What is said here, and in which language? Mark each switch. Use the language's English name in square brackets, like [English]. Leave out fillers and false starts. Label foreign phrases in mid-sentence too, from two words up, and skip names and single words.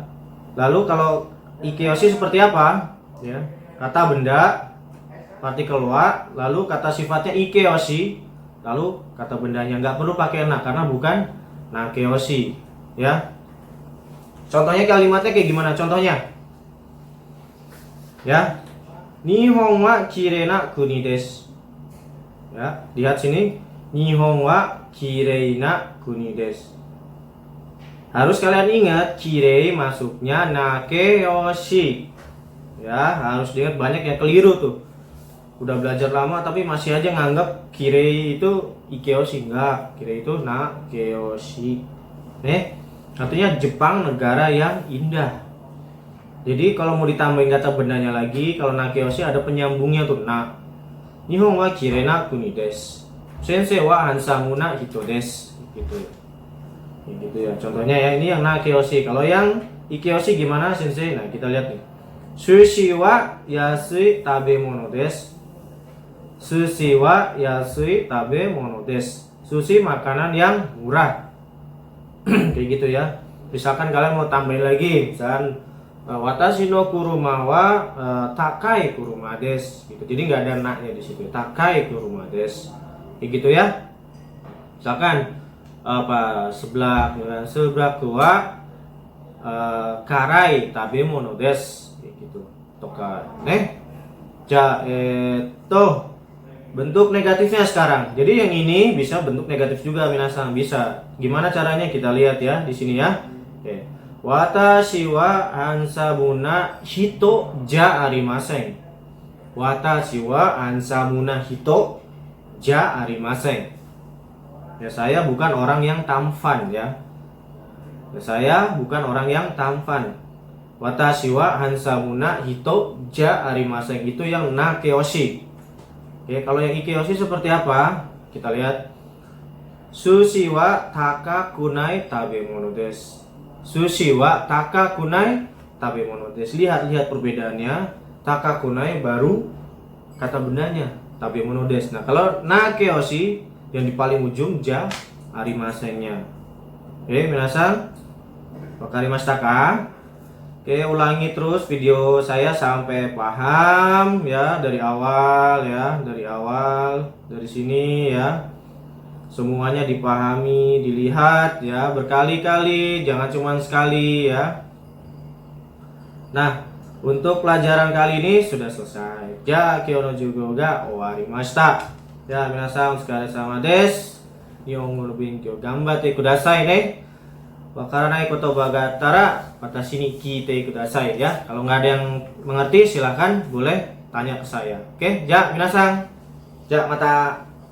[Indonesian] Lalu kalau ikeoshi seperti apa? Ya, kata benda, partikel wa, lalu kata sifatnya ikeoshi, lalu kata bendanya. Nggak perlu pakai na karena bukan nakeoshi, ya. Contohnya kalimatnya kayak gimana? Contohnya Ya. [Japanese] 日本は綺麗な国です. [Indonesian] Ya, lihat sini. [Japanese] 日本は綺麗な国です. [Indonesian] Harus kalian ingat, kirei masuknya nakeyoshi. Ya, harus diingat, banyak yang keliru tuh. Udah belajar lama tapi masih aja nganggap kirei itu ikeyoshi. Enggak, kirei itu nakeyoshi. Artinya Jepang negara yang indah. Jadi kalau mau ditambahin kata bendanya lagi, kalau nakeyoshi ada penyambungnya tuh, na. [Japanese] 日本は綺麗な国です。先生はハンサムな人です. [Indonesian] Gitu. Gitu ya. Contohnya ya, ini yang nakeyoshi. Kalau yang ikeyoshi gimana, Sensei? Nah, kita lihat nih. [Japanese] 寿司は安い食べ物です. 寿司は安い食べ物です. [Indonesian] Sushi makanan yang murah. Kayak gitu ya. Misalkan kalian mau tambahin lagi, misalkan [Japanese] 私の車は高い車です [Indonesian] gitu. Jadi nggak ada naknya di situ. [Japanese] 高い車です. [Indonesian] Kayak gitu ya. Misalkan sebelah [Japanese] は辛い食べ物です [Indonesian] gitu. Toka bentuk negatifnya sekarang. Jadi yang ini bisa bentuk negatif juga, minasan, bisa. Gimana caranya kita lihat ya di sini ya. Oke. [Japanese] 私はハンサムな人じゃありません. 私はハンサムな人じゃありません. [Indonesian] Ya, saya bukan orang yang tampan ya. Saya bukan orang yang tampan. [Japanese] 私はハンサムな人じゃありません, [Indonesian] itu yang nakeyoshi. Oke, kalau yang ikeyoshi seperti apa? Kita lihat. [Japanese] 寿司は高くない食べ物です. 寿司は高くない食べ物です. [Indonesian] Lihat perbedaannya. Takakunai baru kata bendanya, [Japanese] 食べ物です. [Indonesian] Nah, kalau nakeyoshi yang di paling ujung [Japanese] じゃありません- [Indonesian] nya. [Japanese] オーケー、皆さん、分かりましたか? [Indonesian] Oke, ulangi terus video saya sampai paham ya, dari awal ya, dari sini ya. Semuanya dipahami, dilihat ya, berkali-kali, jangan cuma sekali ya. Nah, untuk pelajaran kali ini sudah selesai. [Japanese] じゃ今日のじゅごが終わりました. [Indonesian] Ya, [Japanese] 皆さんお疲れです. 日本語の勉強頑張ってくださいね。分からない言葉があった私に聞いてくださいや. [Indonesian] Kalau nggak ada yang mengerti silahkan boleh tanya ke saya. [Japanese] オーケー、じゃ皆さん。じゃまた.